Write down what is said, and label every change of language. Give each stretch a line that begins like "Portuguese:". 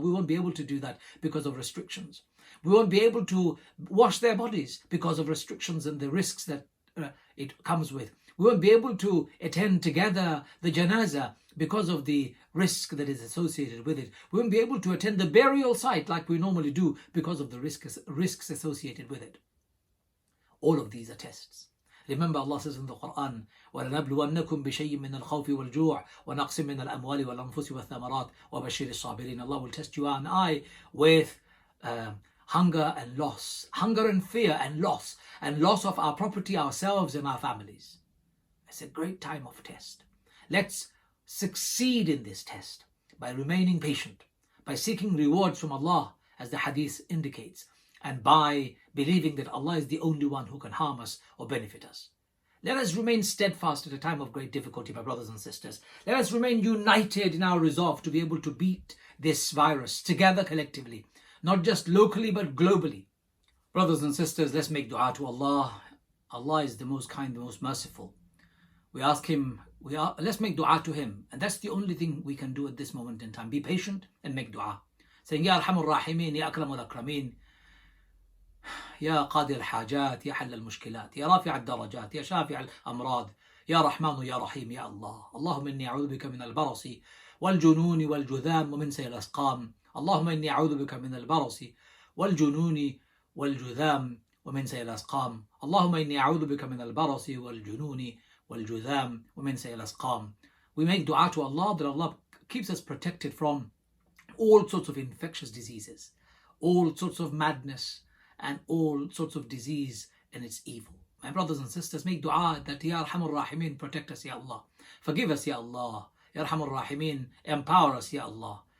English: We won't be able to do that because of restrictions. We won't be able to wash their bodies because of restrictions and the risks that it comes with. We won't be able to attend together the janazah because of the risk that is associated with it. We won't be able to attend the burial site like we normally do because of the risks associated with it. All of these are tests. Remember, Allah says in the Quran,
Arabic: وَلَنَبْلُوَنَّكُمْ بِشَيْءٍ مِّنَ الْخَوْفِ وَالْجُوعِ وَنَقْصٍ مِّنَ الْأَمْوَالِ وَالْأَنفُسِ وَالثَّمَرَاتِ وَبَشِّرِ الصَّابِرِينَ.
English: Allah will test you and I with hunger and loss, hunger and fear and loss of our property, ourselves and our families. It's a great time of test. Let's succeed in this test by remaining patient, by seeking rewards from Allah, as the hadith indicates, and by believing that Allah is the only one who can harm us or benefit us. Let us remain steadfast at a time of great difficulty, my brothers and sisters. Let us remain united in our resolve to be able to beat this virus together collectively, not just locally but globally. Brothers and sisters, let's make dua to Allah. Allah is the most kind, the most merciful. We ask Him, let's make dua to Him. And that's the only thing we can do at this moment in time. Be patient and make dua.
Arabic: Saying, Ya Arhamur Rahimin, Ya Akramul Akramin, يا قاضي الحاجات، يا حل المشكلات، يا رافع الدرجات، يا شافع الأمراض، يا رحمن يا رحيم يا الله. اللهم إني أعوذ بك من البرص والجنون والجذام ومن سيء الأسقام. اللهم إني أعوذ بك من البرص والجنون والجذام ومن سيء الأسقام. اللهم إني أعوذ بك من البرص والجنون والجذام ومن سيء الأسقام.
English: We make dua to Allah that Allah keeps us protected from all sorts of infectious diseases, all sorts of madness, and all sorts of disease and its evil. My brothers and sisters, make dua that Ya Arhamur Rahimin, protect us, Ya Allah. Forgive us, Ya Allah. Ya Arhamur Rahimin, empower us, Ya Allah.